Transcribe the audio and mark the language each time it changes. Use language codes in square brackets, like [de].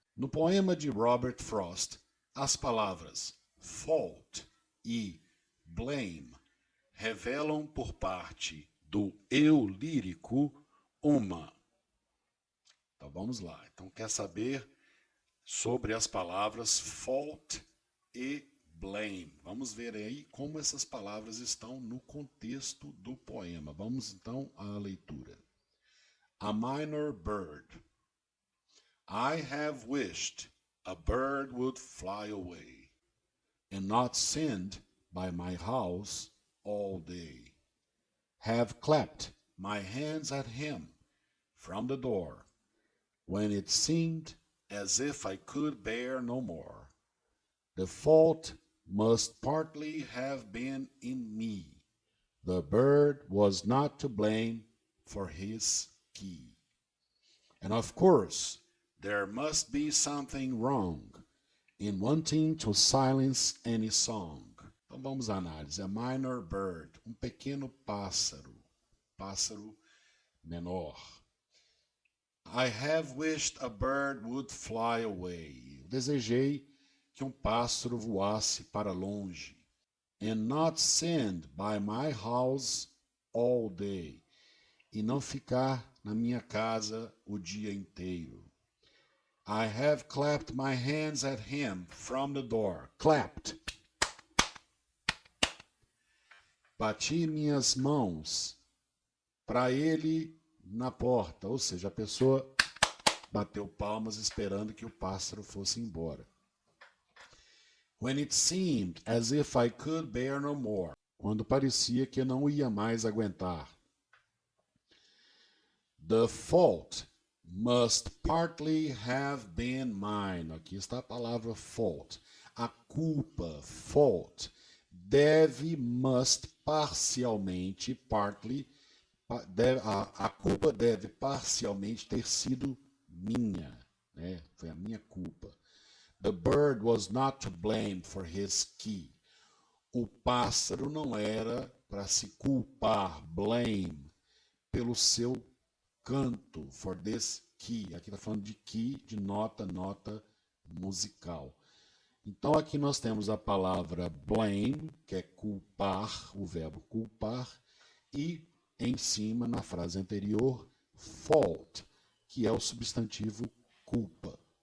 [pt] No poema de Robert Frost, as palavras fault e blame revelam por parte do eu lírico uma. Então vamos lá. Então quer saber sobre as palavras fault e blame. Vamos ver aí como essas palavras estão no contexto do poema. Vamos então à leitura. A minor bird. [en] I have wished a bird would fly away and not stand by my house all day. Have clapped my hands at him from the door when it seemed as if I could bear no more. The fault must partly have been in me. The bird was not to blame for his key. And of course, there must be something wrong in wanting to silence any song. [pt] Então vamos à análise. A minor bird, pequeno pássaro, pássaro menor. [en] I have wished a bird would fly away. [pt] Eu desejei que pássaro voasse para longe. [en] And not stand by my house all day. [pt] E não ficar na minha casa o dia inteiro. [en] I have clapped my hands at him from the door. Clapped. [pt] Bati minhas mãos para ele na porta. Ou seja, a pessoa bateu palmas esperando que o pássaro fosse embora. [en] When it seemed as if I could bear no more. [pt] Quando parecia que não ia mais aguentar. [en] The fault must partly have been mine. [pt] Aqui está a palavra fault. A culpa, fault, must, parcialmente, partly, a culpa deve parcialmente ter sido minha. Né? Foi a minha culpa. [en] The bird was not to blame for his key. [pt] O pássaro não era para se culpar, blame, pelo seu canto, [en] for this key. [pt] Aqui está falando de key, de nota, nota musical. Então aqui nós temos a palavra blame, que é culpar, o verbo culpar, e em cima, na frase anterior, fault, que é o substantivo culpa.